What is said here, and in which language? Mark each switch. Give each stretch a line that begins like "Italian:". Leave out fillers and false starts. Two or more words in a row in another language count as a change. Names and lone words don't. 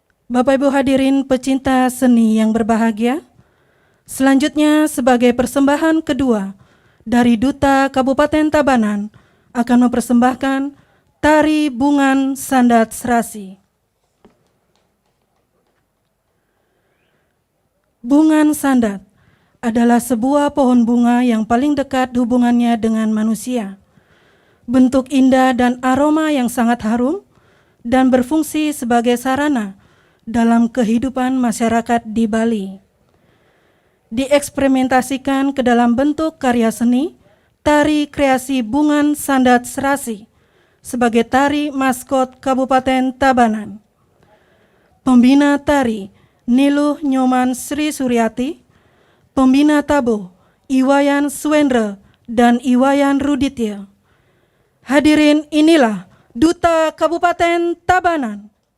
Indonesian: Bapak Ibu hadirin pecinta seni yang berbahagia, selanjutnya sebagai persembahan kedua dari Duta Kabupaten Tabanan akan mempersembahkan Tari Bungan Sandat Serasi. Bungan sandat adalah sebuah pohon bunga yang paling dekat hubungannya dengan manusia. Bentuk indah dan aroma yang sangat harum dan berfungsi sebagai sarana dalam kehidupan masyarakat di Bali. Dieksperimentasikan ke dalam bentuk karya seni, tari kreasi Bungan Sandat Serasi sebagai tari maskot Kabupaten Tabanan. Pembina tari Niluh Nyoman Sri Suryati, pembina tabuh Iwayan Suendra dan Iwayan Ruditya. Hadirin, inilah Duta Kabupaten Tabanan.